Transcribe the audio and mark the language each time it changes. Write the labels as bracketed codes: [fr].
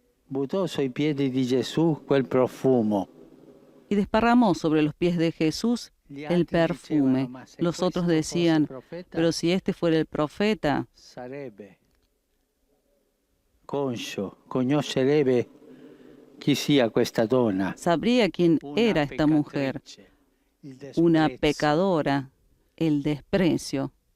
[it] Buttò sui piedi di Gesù quel profumo. [es] Y desparramó sobre los pies de Jesús el perfume. Los otros decían, pero si este fuera el profeta, [it] conoscerebbe chi sia questa donna. [es] Sabría quién era esta mujer, una pecadora, el desprecio.